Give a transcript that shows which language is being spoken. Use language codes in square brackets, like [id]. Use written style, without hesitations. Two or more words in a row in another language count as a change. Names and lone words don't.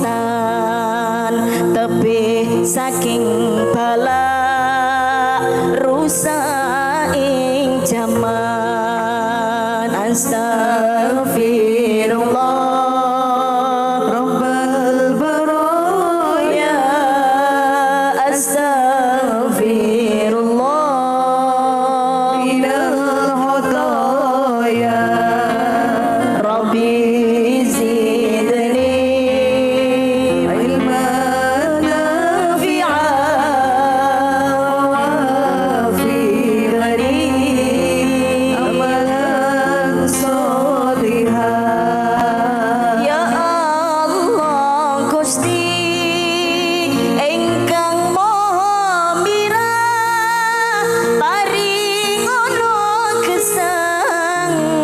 [jv] aman tebih saking bala rusak ing jaman. [ar] أستغفر الله رب البرايا, أستغفر الله من الخطايا، رب زدني علما نافعا وفرني عملا صالحا. [jv] Ya Allah Gusti ingkang Maha Mirah, paringono gesang